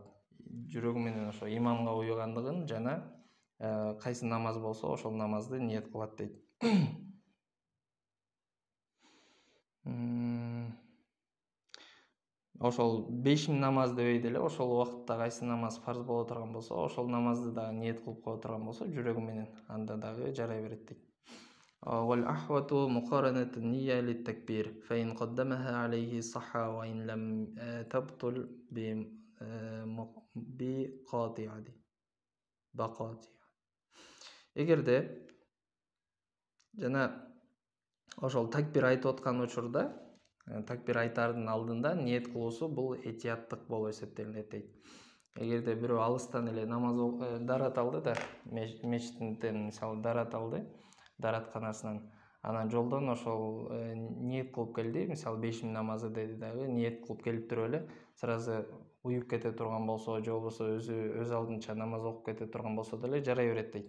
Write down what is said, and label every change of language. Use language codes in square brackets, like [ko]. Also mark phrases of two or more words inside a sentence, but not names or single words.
[ky] Жүрөгү менен ошо имамга уюгандыгын жана кайсы намаз болсо ошол намазды ниет кылат дейт. Ошол 5 намазды дебей деле ошол убакытта кайсы намаз фарз боло турган болсо, ошол намазды дагы ниет кылып кое турган болсо, жүрөгү менен анда дагы жарай берет дейт. [ar] والأحوط مقارنة النية للتكبير فإن قدمها عليه صح وإن لم تبطل بقاطع. [ky] Эгерде жана ошол такбир айтып аткан учурда, такбир айтаардын алдында ниет кылуусу бул этияттык болуп эсептелинет дейт. Эгерде бирөө алыстан эле намаз дарат алды да, мечиттен мисалы дарат алды, даратканасынан, анан жолдон ошол ниет кылып келди, мисалы 5 намазы деди дагы, ниет кылып келип туруп эле сразу уюп кете турган болсо, же болбосо өз алдынча намаз окуп кете турган болсо деле жарай берет дейт.